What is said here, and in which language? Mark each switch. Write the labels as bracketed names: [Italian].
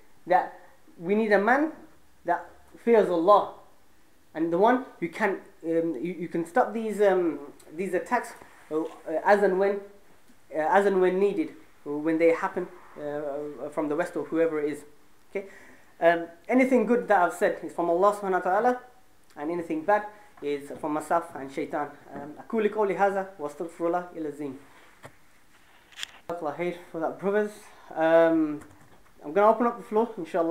[English] That we need a man that fears Allah, and the one who can you can stop these attacks as and when needed, when they happen from the West or whoever it is. Okay, anything good that I've said is from Allah subhanahu wa ta'ala, and anything bad is from myself and shaitan. [Arabic] أقول قولي هذا واستغفر الله العظيم. [English] For that, brothers. I'm going to open up the floor, inshallah.